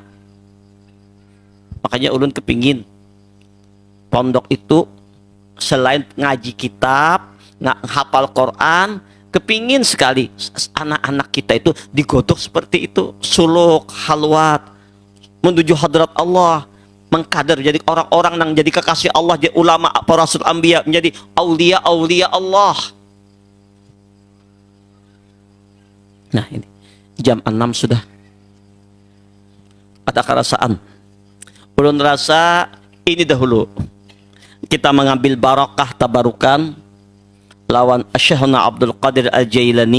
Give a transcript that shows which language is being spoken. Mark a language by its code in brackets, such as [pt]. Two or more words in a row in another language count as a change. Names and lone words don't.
[bjn] Makanya ulun kepingin pondok itu selain ngaji kitab, hafal Quran, kepingin sekali anak-anak kita itu digodok seperti itu, suluk, halwat, menuju hadrat Allah, mengkader jadi orang-orang yang jadi kekasih Allah, jadi ulama, para rasul anbiya, menjadi aulia Allah. Nah ini jam 6 sudah. ada kerasaan. Ulun rasa ini dahulu kita mengambil barakah tabarukan lawan Syekhuna Abdul Qadir Al-Jailani.